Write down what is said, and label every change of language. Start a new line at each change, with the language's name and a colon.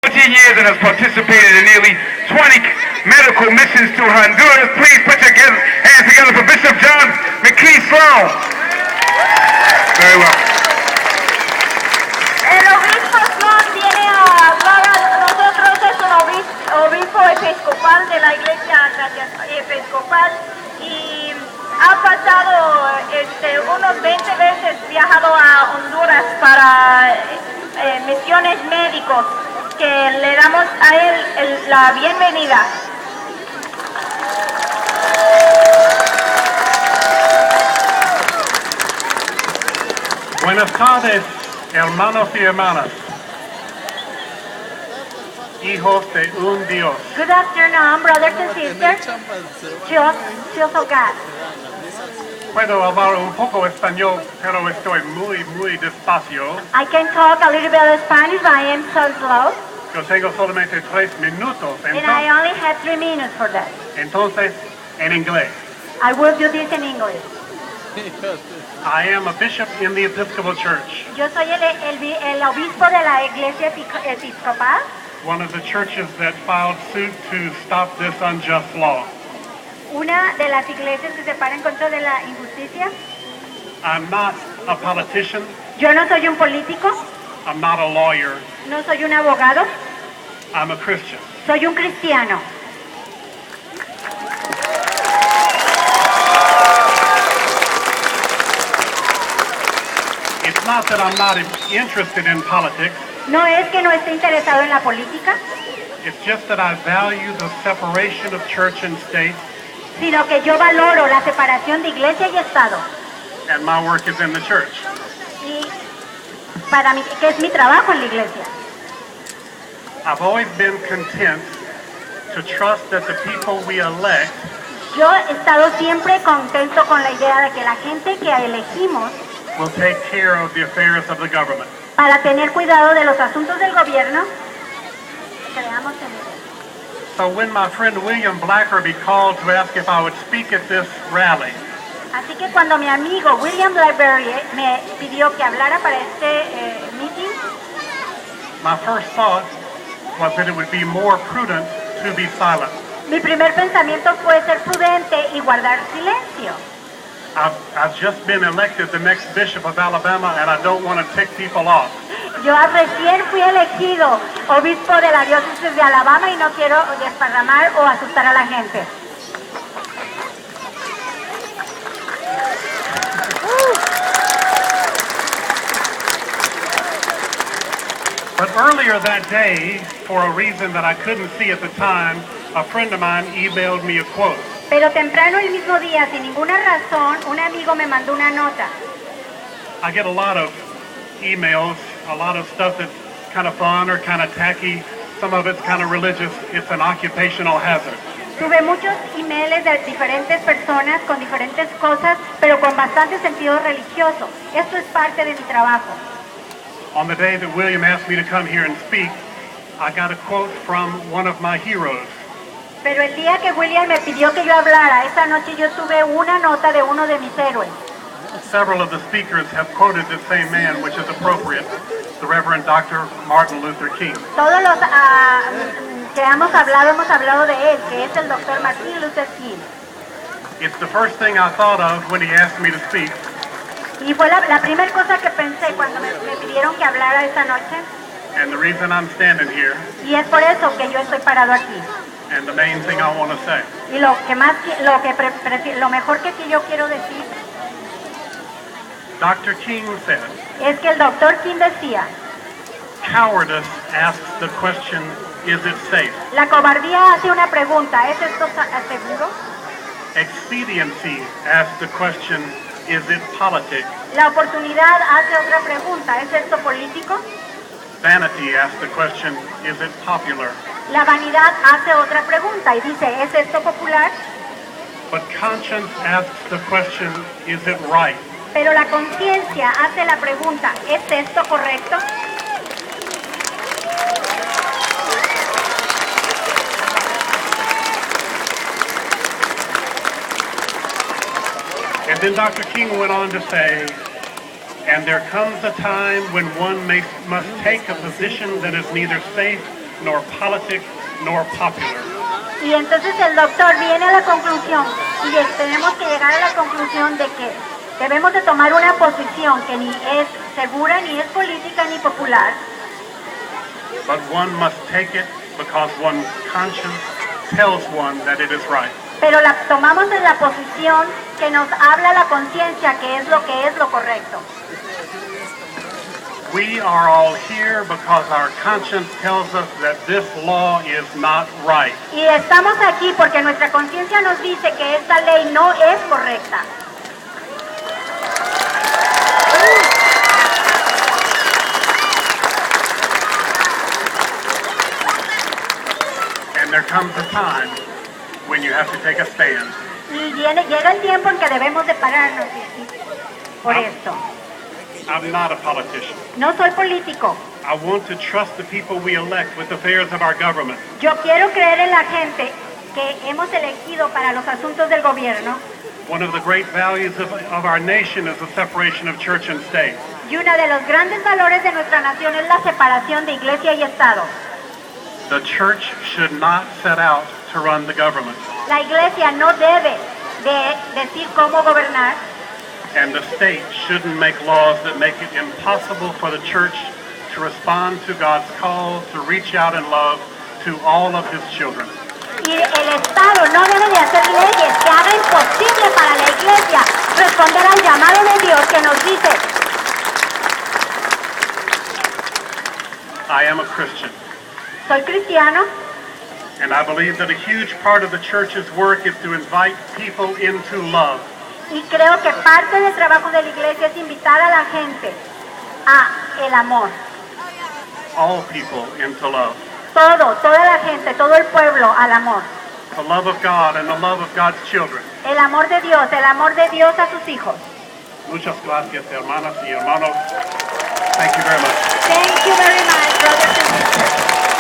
English: years and has participated in nearly 20 medical missions to Honduras. Please put your hands together for Bishop John McKee Sloan. Very well.
Spanish: El obispo Sloan viene a hablar a nosotros, es un obispo episcopal de la iglesia episcopal y ha pasado unos 20 veces viajado a Honduras para misiones médicos, que le damos a él la bienvenida. Buenas tardes, hermanos y hermanas, hijos de un Dios.
English: Good afternoon, brothers and sisters, children of God.
Spanish: Puedo hablar un poco español, pero estoy muy despacio.
English: I can talk a little bit of Spanish, but I am so slow.
Spanish: Yo tengo solamente 3 minutos,
English: And I only have 3 minutes for that.
Spanish: entonces en inglés.
English: I will do this in English. I am a bishop in the Episcopal Church,
Spanish: Yo soy el obispo de la iglesia episcopal,
English: one of the churches that filed suit to stop this unjust law.
Spanish: una de las iglesias que se para en contra de la injusticia.
English: I'm not a politician,
Spanish: Yo no soy un político,
English: I'm not a lawyer,
Spanish: no soy un abogado,
English: I'm a Christian.
Spanish: soy un cristiano.
English: It's not that I'm not interested in politics,
Spanish: No es que no esté interesado en la política,
English: it's just that I value the separation of church and state,
Spanish: sino que yo valoro la separación de iglesia y Estado.
English: and my work is in the church.
Spanish: Y para mí, que es mi trabajo en la iglesia.
English: I've always been content to trust that the people we elect
Spanish: Yo he estado siempre contento con la idea de que la gente que elegimos
English: will take care of the affairs of the government.
Spanish: para tener cuidado de los asuntos del gobierno, creamos en él.
English: So when my friend William Blackerby called to ask if I would speak at this rally,
Spanish: Así que cuando mi amigo William Blackberry me pidió que hablara para este meeting,
English: my first thought was that it would be more prudent to be silent.
Spanish: mi primer pensamiento fue ser prudente y guardar silencio.
English: I've just been elected the next bishop of Alabama, and I don't want to tick people off.
Spanish: Yo recién fui elegido obispo de la diócesis de Alabama y no quiero desparramar o asustar a la gente.
English: But earlier that day, for a reason that I couldn't see at the time, a friend of mine emailed me a quote.
Spanish: Pero temprano el mismo día, sin ninguna razón, un amigo me mandó una nota.
English: I get a lot of emails, a lot of stuff that's kind of fun or kind of tacky. Some of it's kind of religious. It's an occupational hazard.
Spanish: Tuve muchos emails de diferentes personas con diferentes cosas, pero con bastante sentido religioso. Esto es parte de mi trabajo.
English: On the day that William asked me to come here and speak, I got a quote from one of my heroes.
Spanish: Pero el día que William me pidió que yo hablara, esa noche yo tuve una nota de uno de mis héroes.
English: Several of the speakers have quoted the same man, which is appropriate, the Reverend Dr. Martin Luther King.
Spanish: Todos los que hemos hablado de él, que es el Dr. Martin Luther King.
English: It's the first thing I thought of when he asked me to speak.
Spanish: Y fue la primera cosa que pensé cuando me pidieron que hablara esa noche.
English: And the reason I'm standing here,
Spanish: Y es por eso que yo estoy parado aquí.
English: and the main thing I want to say,
Spanish: Y lo mejor que yo quiero decir
English: Dr. King said,
Spanish: es que el Dr. King decía,
English: cowardice asks the question, is it safe?
Spanish: la cobardía hace una pregunta, ¿es esto seguro?
English: Expediency asks the question, is it politic?
Spanish: La oportunidad hace otra pregunta, ¿es esto político?
English: Vanity asks the question, is it popular?
Spanish: La vanidad hace otra pregunta y dice, ¿es esto popular?
English: But conscience asks the question, is it right?
Spanish: Pero la conciencia hace la pregunta, ¿es esto correcto?
English: And then Dr. King went on to say, and there comes a time when one must take a position that is neither safe nor politic, nor popular.
Spanish: Y entonces el doctor viene a la conclusión, y tenemos que llegar a la conclusión de que debemos de tomar una posición que ni es segura, ni es política, ni popular.
English: But one must take it because one's conscience tells one that it is right.
Spanish: Pero la tomamos en la posición que nos habla la conciencia que es lo correcto.
English: We are all here because our conscience tells us that this law is not right.
Spanish: Y estamos aquí porque nuestra conciencia nos dice que esta ley no es correcta.
English: And there comes a time when you have to take a stand.
Spanish: Y llega el tiempo en que debemos de pararnos por esto.
English: I'm not a politician.
Spanish: No soy político.
English: I want to trust the people we elect with the affairs of our government.
Spanish: Yo quiero creer en la gente que hemos elegido para los asuntos del gobierno.
English: One of the great values of our nation is the separation of church and state.
Spanish: Y uno de los grandes valores de nuestra nación es la separación de iglesia y Estado.
English: The church should not set out to run the government.
Spanish: La iglesia no debe de decir cómo gobernar.
English: And the state shouldn't make laws that make it impossible for the church to respond to God's call to reach out in love to all of his children.
Spanish: Y el Estado no debe de hacer leyes que hagan imposible para la iglesia responder al llamado de Dios que nos dice:
English: I am a Christian.
Spanish: soy cristiano.
English: And I believe that a huge part of the church's work is to invite people into love.
Spanish: Y creo que parte del trabajo de la iglesia es invitar a la gente a el amor.
English: All people into love.
Spanish: Toda la gente, todo el pueblo al amor.
English: The love of God and the love of God's children.
Spanish: El amor de Dios a sus hijos. Muchas gracias, hermanas y hermanos.
English: Thank you very much. Thank you very much, brothers and sisters.